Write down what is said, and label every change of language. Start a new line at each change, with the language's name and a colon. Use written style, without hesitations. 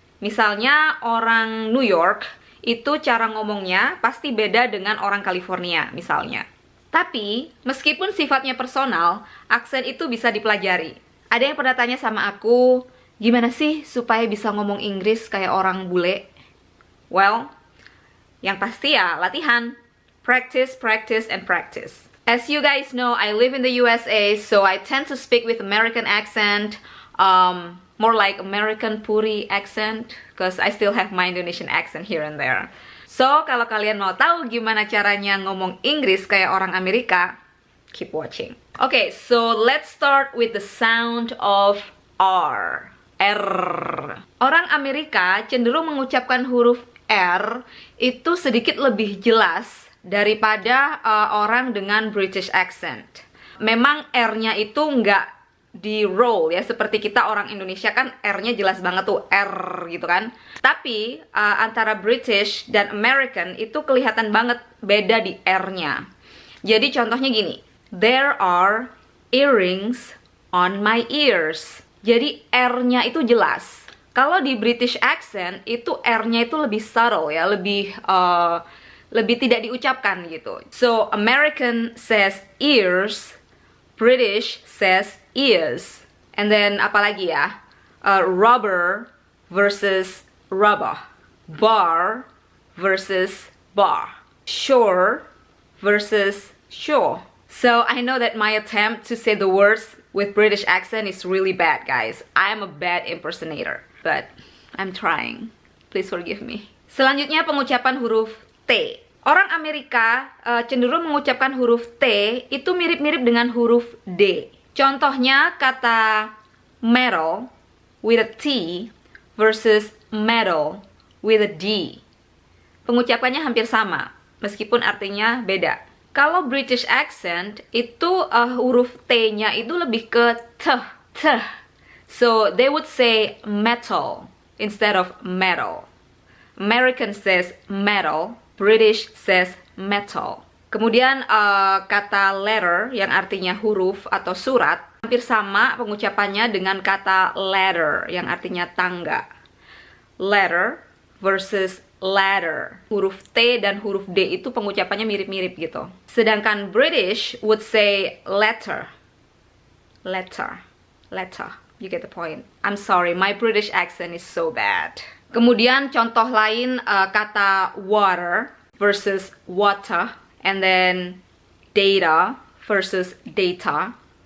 Indonesian: Misalnya orang New York, itu cara ngomongnya pasti beda dengan orang California misalnya. Tapi, meskipun sifatnya personal, aksen itu bisa dipelajari. Ada yang pernah tanya sama aku, gimana sih supaya bisa ngomong Inggris kayak orang bule? Well, yang pasti ya latihan.
English: Practice, practice, and practice. As you guys know, I live in the USA, so I tend to speak with American accent, more like American Puri accent, because I still have my Indonesian accent here and there.
Indonesian: So, kalau kalian mau tahu gimana caranya ngomong Inggris kayak orang Amerika,
English: keep watching. Okay, so let's start with the sound of R.
Indonesian: R. Orang Amerika cenderung mengucapkan huruf R itu sedikit lebih jelas daripada orang dengan British accent. Memang R-nya itu nggak di roll ya, seperti kita orang Indonesia kan R-nya jelas banget tuh, R gitu kan. Tapi antara British dan American itu kelihatan banget beda di R-nya. Jadi contohnya gini,
English: there are earrings on my ears.
Indonesian: Jadi R-nya itu jelas. Kalau di British accent itu R-nya itu lebih subtle ya, lebih tidak diucapkan gitu.
English: So American says ears, British says ears. And then
Indonesian: apalagi ya?
English: Rubber versus rubber, bar versus bar, shore versus shore. So I know that my attempt to say the words with British accent is really bad, guys. I'm a bad impersonator, but I'm trying. Please forgive me.
Indonesian: Selanjutnya pengucapan huruf T. Orang Amerika cenderung mengucapkan huruf T itu mirip-mirip dengan huruf D. Contohnya kata
English: metal with a T versus metal with a D.
Indonesian: Pengucapannya hampir sama, meskipun artinya beda. Kalau British accent itu huruf T-nya itu lebih ke T.
English: So they would say metal instead of metal. American says metal, British says metal.
Indonesian: Kemudian kata letter yang artinya huruf atau surat hampir sama pengucapannya dengan kata ladder yang artinya tangga.
English: Letter versus ladder.
Indonesian: Huruf T dan huruf D itu pengucapannya mirip-mirip gitu. Sedangkan
English: British would say letter. Letter. Letter. You get the point. I'm sorry, my British accent is so bad.
Indonesian: Kemudian contoh lain kata
English: water versus water, and then data versus data.